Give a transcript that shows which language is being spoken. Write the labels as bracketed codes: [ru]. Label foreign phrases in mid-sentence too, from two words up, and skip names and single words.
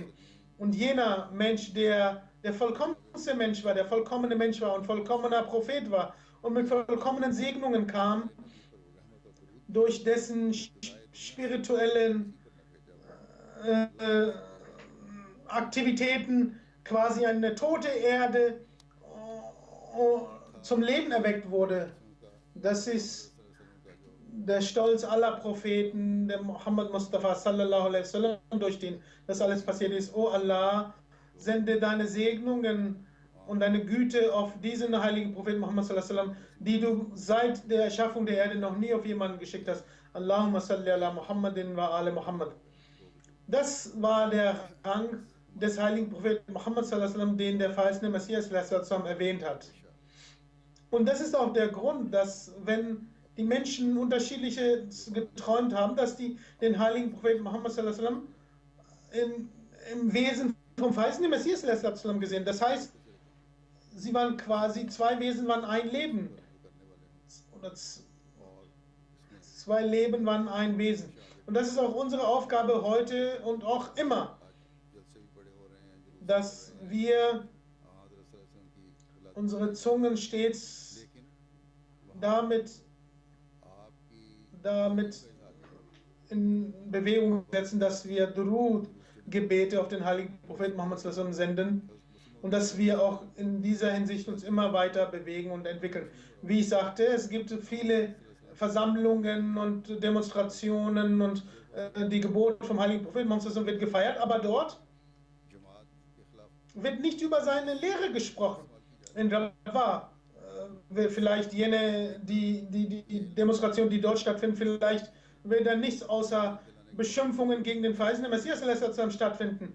[de] Und jener Mensch, der vollkommenste Mensch war, der vollkommene Mensch war und vollkommener Prophet war und mit vollkommenen Segnungen kam, durch dessen spirituellen Aktivitäten quasi eine tote Erde zum Leben erweckt wurde. Das ist der Stolz aller Propheten, der Muhammad Mustafa [ar] صلى الله عليه وسلم, [de] durch den das alles passiert ist. O Allah, sende deine Segnungen und deine Güte auf diesen heiligen Propheten Muhammad [ar] صلى الله عليه وسلم, [de] die du seit der Erschaffung der Erde noch nie auf jemanden geschickt hast. [ar] اللهم صل على محمد وعلى محمد. [de] Das war der Rang des heiligen Propheten Muhammad [ar] صلى الله عليه وسلم, [de] den der verheißene Messias [ar] صلى الله عليه وسلم [de] erwähnt hat. Und das ist auch der Grund, dass wenn die Menschen unterschiedliches geträumt haben, dass die den heiligen Propheten Muhammad [ar] صلى الله عليه وسلم [de] im Wesen vom verheißenen Messias [ar] صلى الله عليه وسلم [de] gesehen. Das heißt, sie waren quasi, zwei Wesen waren ein Leben. Oder zwei Leben waren ein Wesen. Und das ist auch unsere Aufgabe heute und auch immer, dass wir unsere Zungen stets damit in Bewegung setzen, dass wir Durud-Gebete auf den heiligen Propheten Muhammad [ar] صلى الله عليه وسلم [de] senden und dass wir auch in dieser Hinsicht uns immer weiter bewegen und entwickeln. Wie ich sagte, es gibt viele Versammlungen und Demonstrationen und die Geburt vom heiligen Propheten Muhammad [ar] صلى الله عليه وسلم [de] wird gefeiert, aber dort wird nicht über seine Lehre gesprochen. In Rafah, vielleicht die Demonstration, die dort stattfindet, vielleicht wird da nichts außer Beschimpfungen gegen den verheißenen Messias stattfinden.